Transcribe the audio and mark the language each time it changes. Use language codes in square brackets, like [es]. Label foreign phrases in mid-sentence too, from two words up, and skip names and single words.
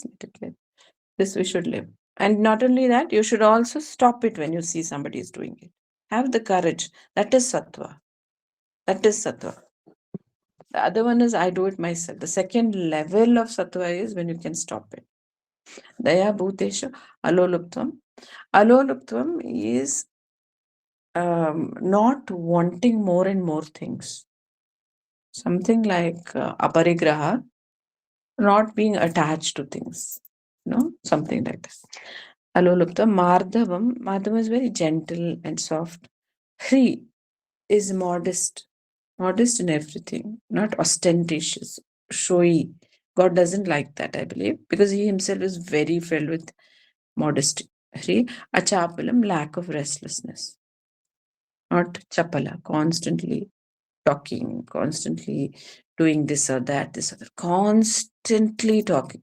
[en] Let it live. This we should live. And not only that, you should also stop it when you see somebody is doing it. Have the courage. That is sattva. That is sattva. The other one is I do it myself. The second level of sattva is when you can stop it. [sa] Daya bhutesha aloluptvam. [en] Aloluptvam is not wanting more and more things. Something like aparigraha, not being attached to things, something like this. [sa] Alolupta Mardhavam. [en] Mardhavam is very gentle and soft. Hri is modest, modest in everything, not ostentatious, showy. God doesn't like that, I believe, because he himself is very filled with modesty. Hri. Achapalam, lack of restlessness, not chapala, constantly talking, constantly doing this or that, constantly talking.